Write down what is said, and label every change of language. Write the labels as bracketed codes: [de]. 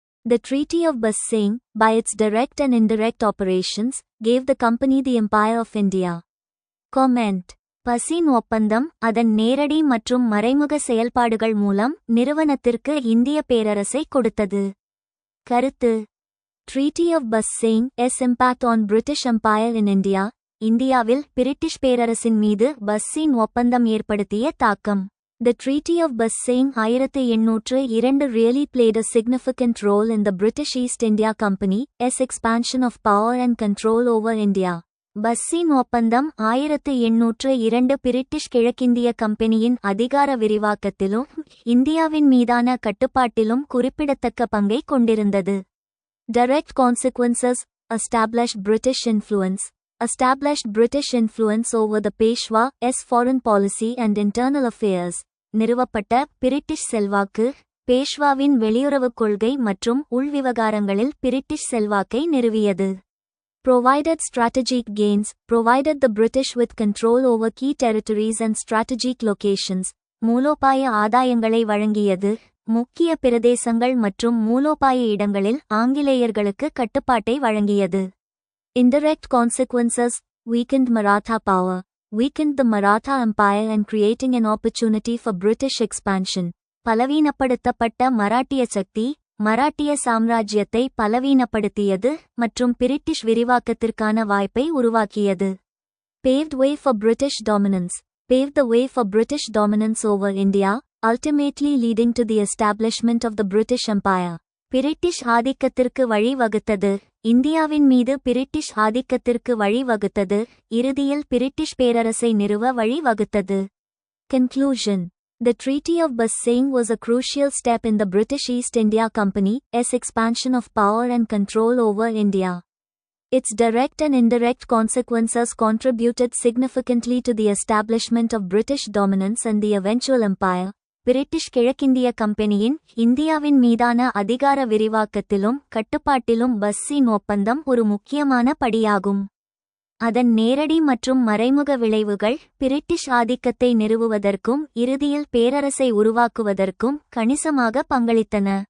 [en] The Treaty of Bassein, by its direct and indirect operations, gave the company the Empire of India. [ta] Comment: பஸ்ஸின் ஒப்பந்தம் அதன் நேரடி மற்றும் மறைமுக செயல்பாடுகள் மூலம் நிறுவனத்திற்கு இந்திய பேரரசை கொடுத்தது. கருத்து: [en] Treaty of Bassein s impact on British Empire in India. [ta] இந்தியாவில் பிரிட்டிஷ் பேரரசின் மீது பஸ்ஸின் ஒப்பந்தம் ஏற்படுத்திய தாக்கம். [en] The Treaty of Bassein 1802 really played a significant role in the British East India Company's expansion of power and control over India. [ta] பஸ்ஸின் ஒப்பந்தம் 1802 British கிழக்கிந்திய கம்பெனியின் அதிகார விரிவாக்கத்திலும் இந்தியாவின் மீதான கட்டுப்பாட்டிலும் குறிப்பிடத்தக்க பங்கை கொண்டிருந்தது. [en] Direct consequences: established British influence. Established British influence over the Peshwa's foreign policy and internal affairs. [ta] நிறுவப்பட்ட பிரிட்டிஷ் செல்வாக்கு பேஷ்வாவின் வெளியுறவுக் கொள்கை மற்றும் உள்விவகாரங்களில் பிரிட்டிஷ் செல்வாக்கை நிறுவியது. [en] Provided strategic gains. Provided the British with control over key territories and strategic locations. [ta] மூலோபாய ஆதாயங்களை வழங்கியது. முக்கிய பிரதேசங்கள் மற்றும் மூலோபாய இடங்களில் ஆங்கிலேயர்களுக்கு கட்டுப்பாட்டை வழங்கியது. [en] Indirect consequences: weakened Maratha power. Weakened the Maratha Empire and creating an opportunity for British expansion. [ta] பலவீனப்படுத்தப்பட்ட மராட்டிய சக்தி மராட்டிய சாம்ராஜ்யத்தை பலவீனப்படுத்தியது மற்றும் பிரிட்டிஷ் விரிவாக்கத்திற்கான வாய்ப்பை உருவாக்கியது. [en] Paved way for British dominance. Paved the way for British dominance over India, ultimately leading to the establishment of the British Empire. [ta] British ஆதிக்கத்திற்கு வழிவகுத்தது. இந்தியாவின் மீது British ஆதிக்கத்திற்கு வழிவகுத்தது. இறுதியில் பிரிட்டிஷ் பேரரசை நிறுவ வழிவகுத்தது. [en] Conclusion: The Treaty of Bassein was a crucial step in the British East India Company's expansion of power and control over India. Its direct and indirect consequences contributed significantly to the establishment of British dominance and the eventual empire. [ta] British கிழக்கிந்திய கம்பெனியின் இந்தியாவின் மீதான அதிகார விரிவாக்கத்திலும் கட்டுப்பாட்டிலும் பஸ்ஸின் ஒப்பந்தம் ஒரு முக்கியமான படியாகும். அதன் நேரடி மற்றும் மறைமுக விளைவுகள் பிரிட்டிஷ் ஆதிக்கத்தை நிறுவுவதற்கும் இறுதியில் பேரரசை உருவாக்குவதற்கும் கணிசமாக பங்களித்தன.